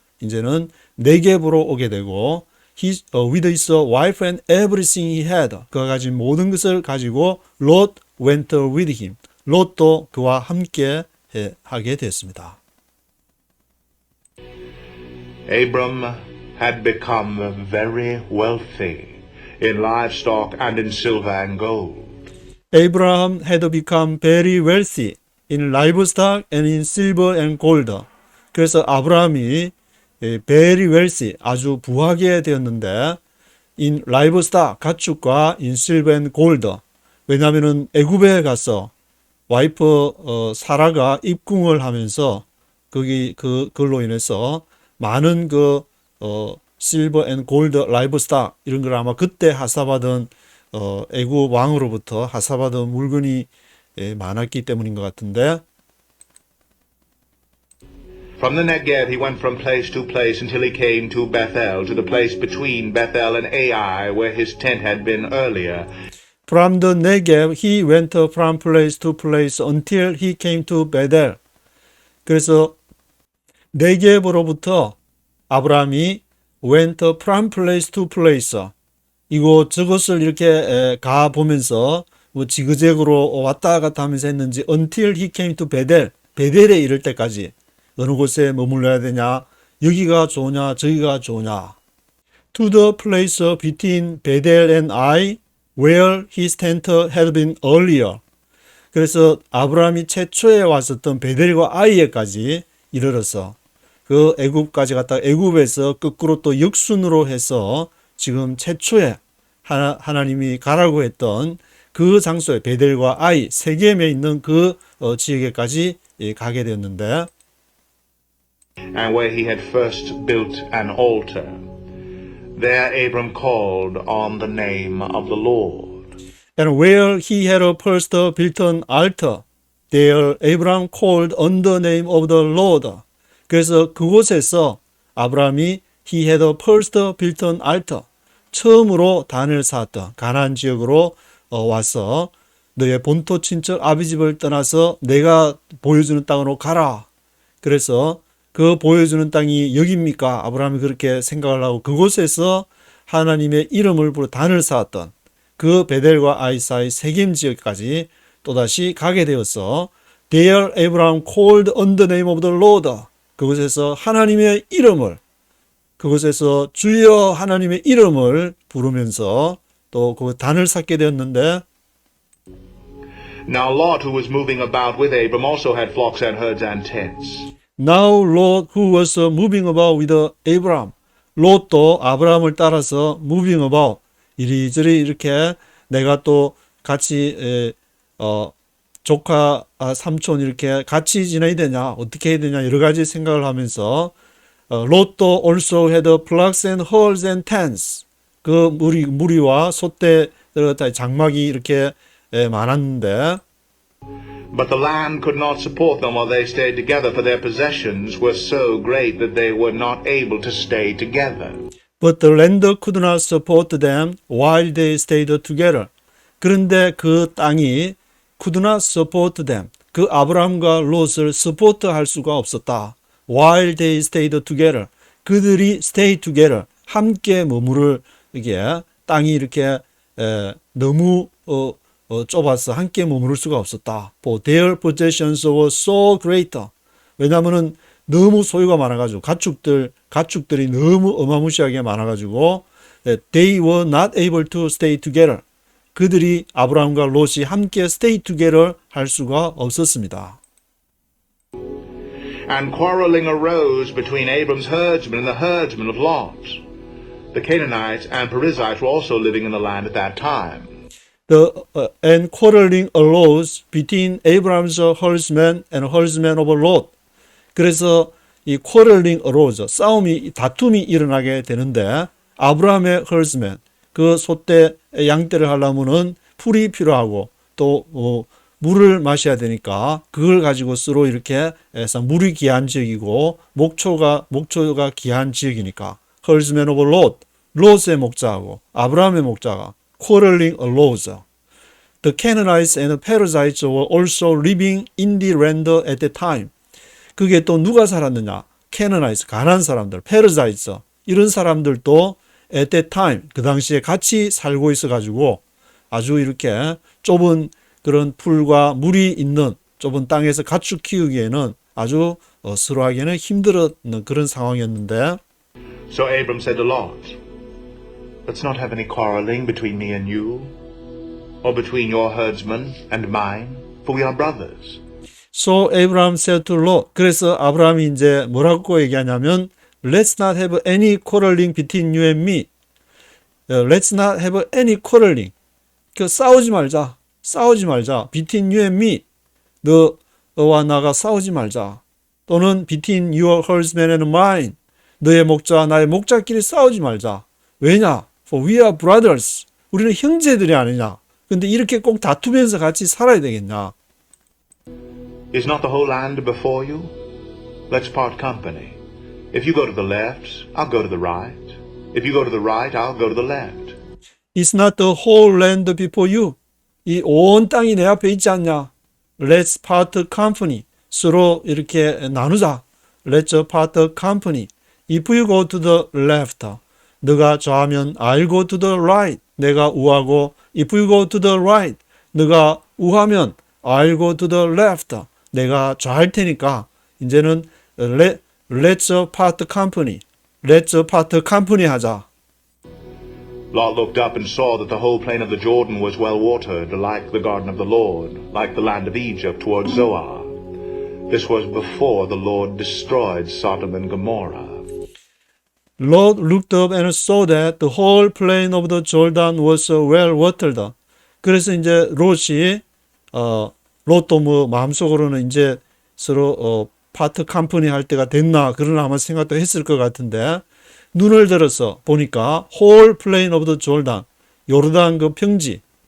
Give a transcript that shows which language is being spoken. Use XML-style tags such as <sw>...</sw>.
<ko>이제는 네겝으로 오게 되고,</ko> <en>with his wife and everything he had,</en> <ko>그가 가진 모든 것을 가지고</ko> <en>Lot went with him,</en> <ko>롯도 그와 함께 하게 됐습니다.</ko> <en>Abram had become very wealthy in livestock and in silver and gold. Abraham had become very wealthy in livestock and in silver and gold.</en> <ko>그래서 아브라함이</ko> <en>very wealthy,</en> <ko>아주 부하게 되었는데,</ko> <en>in livestock,</en> <ko>가축과</ko> <en>in silver and gold.</en> <ko>왜냐하면은 애굽에 가서 와이프 사라가 입궁을 하면서 그걸로 인해서 많은</ko> <en>실버 앤 골드 라이브스탁</en> <ko>이런 걸 아마 그때 하사받은 애굽 왕으로부터 하사받은 물건이 많았기 때문인 것 같은데,</ko> <en>From the Negev he went from place to place until he came to Bethel, to the place between Bethel and Ai, where his tent had been earlier. From the Negev he went from place to place until he came to Bethel.</en> <ko>그래서 네겝으로부터 아브라함이</ko> <en>went from place to place,</en> <ko>이곳 저곳을 이렇게 가 보면서 뭐 지그재그로 왔다 갔다 하면서 했는지</ko> <en>until he came to Bethel,</en> <ko>베델에 이를 때까지 어느 곳에 머물러야 되냐, 여기가 좋으냐 저기가 좋으냐.</ko> <en>To the place between Bethel and Ai, where his tent had been earlier.</en> <ko>그래서 아브라함이 최초에 왔었던 베델과 아이에까지 이르러서 그 애굽까지 갔다가 애굽에서 거꾸로 또 역순으로 해서 지금 최초에 하나님이 가라고 했던 그 장소에 베델과 아이 세겜에 있는 그 지역에까지 가게 되었는데,</ko> <en>And where he had first built an altar, there Abram called on the name of the Lord. and where he had first built an altar, there Abraham called on the name of the Lord.</en> <ko>그래서 그곳에서 아브라함이</ko> <en>he had first built an altar,</en> <ko>처음으로 단을 쌓았던 가나안 지역으로 와서 너의 본토 친척 아비 집을 떠나서 내가 보여주는 땅으로 가라. 그래서 그 보여주는 땅이 여기입니까? 아브라함이 그렇게 생각을 하고 그곳에서 하나님의 이름을 부르 단을 쌓았던 그 베델과 아이 사이 세겜 지역까지 또다시 가게 되어서</ko> <en>There Abraham called on the name of the Lord.</en> <ko>그곳에서 하나님의 이름을, 그곳에서 주여 하나님의 이름을 부르면서 또 그 단을 쌓게 되었는데,</ko> <en>Now Lot, who was moving about with Abram, also had flocks and herds and tents. Now Lot, who was moving about with Abraham,</en> <ko>롯도 아브라함을 따라서</ko> <en>moving about,</en> <ko>이리저리 이렇게 내가 또 같이 조카 삼촌 이렇게 같이 지내야 되냐, 어떻게 해야 되냐 여러 가지 생각을 하면서 롯도</ko> <en>also had flocks and herds and tents.</en> <ko>그 무리와 소떼들 장막이 이렇게 많았는데,</ko> <en>But the land could not support them while they stayed together, for their possessions were so great that they were not able to stay together. But the land could not support them while they stayed together.</en> <ko>그런데 그 땅이</ko> <en>could not support them,</en> <ko>그 아브라함과 롯을 서포트할 수가 없었다.</ko> <en>While they stayed together,</en> <ko>그들이</ko> <en>stay together,</en> <ko>함께 머무를 이게 땅이 이렇게 너무 좁아서 함께 머무를 수가 없었다.</ko> <en>For their possessions were so great.</en> <ko>왜냐하면은 너무 소유가 많아가지고 가축들이 너무 어마무시하게 많아가지고</ko> <en>they were not able to stay together.</en> <ko>그들이 아브라함과 롯이 함께</ko> <en>stay together</en> <ko>할 수가 없었습니다.</ko> <en>And quarreling arose between Abram's herdsmen and the herdsmen of Lot. The Canaanites and Perizzites were also living in the land at that time. And quarreling arose between Abraham's herdsmen and herdsmen of Lot.</en> <ko>그래서 이</ko> <en>quarreling arose,</en> <ko>다툼이 일어나게 되는데, 아브라함의 herdsmen, 그 소떼 양떼를 하려면은 풀이 필요하고 또 물을 마셔야 되니까 그걸 가지고 서로 이렇게 해서 물이 귀한 지역이고 목초가 귀한 지역이니까</ko> <en>herdsmen of Lot,</en> <ko>롯의 목자하고 아브라함의 목자가 quarreling arose.</ko> <en>The Canaanites and the Perizzites were also living in the land at that time.</en> <ko>그게 또 누가 살았느냐? Canaanites, 가나안 사람들, Perizzites, 이런 사람들도</ko> <en>at that time,</en> <ko>그 당시에 같이 살고 있어가지고 아주 이렇게 좁은 그런 풀과 물이 있는 좁은 땅에서 가축 키우기에는 아주 서로하기에는 힘들었는 그런 상황이었는데,</ko> <en>So Abram said to Lot, Let's not have any quarreling between me and you, or between your herdsmen and mine, for we are brothers. So Abraham said to Lot,</en> <ko>그래서 아브라함이 이제 뭐라고 얘기하냐면</ko> <en>Let's not have any quarreling between you and me. Let's not have any quarreling.</en> <ko>그 싸우지 말자.</ko> <en>Between you and me.</en> <ko>너와 나가 싸우지 말자. 또는</ko> <en>between your herdsman and mine.</en> <ko>너의 목자, 나의 목자끼리 싸우지 말자. 왜냐?</ko> <en>For we are brothers.</en> <ko>우리는 형제들이 아니냐. 근데 이렇게 꼭 다투면서 같이 살아야 되겠냐?</ko> <en>Is not the whole land before you? Let's part company. If you go to the left, I'll go to the right. If you go to the right, I'll go to the left. It's not the whole land before you.</en> <ko>이 온 땅이 내 앞에 있지 않냐?</ko> <en>Let's part company.</en> <ko>서로 이렇게 나누자.</ko> <en>Let's part company. If you go to the left,</en> <ko>너가 좌하면</ko> <en>I'll go to the right.</en> <ko>내가 우하고</ko> <en>if you go to the right,</en> <ko>너가 우하면</ko> <en>I'll go to the left.</en> <ko>내가 좌할 테니까 이제는</ko> <en>let's part company. Let's part company</en> <ko>하자.</ko> <en>Lot looked up and saw that the whole plain of the Jordan was well watered, like the garden of the Lord, like the land of Egypt toward Zoar. This was before the Lord destroyed Sodom and Gomorrah. Lot looked up and saw that the whole plain of the Jordan was well watered.</en> <ko>그래서 이제 롯이 롯도 뭐 마음속으로는 이제 서로</ko> <en>파트 컴퍼니</en> <ko>할 때가 됐나 그런 아마 생각도 했을 것 같은데 눈을 들어서 보니까</ko> <en>whole plain of the Jordan</en> <ko>요르단 그 평지</ko>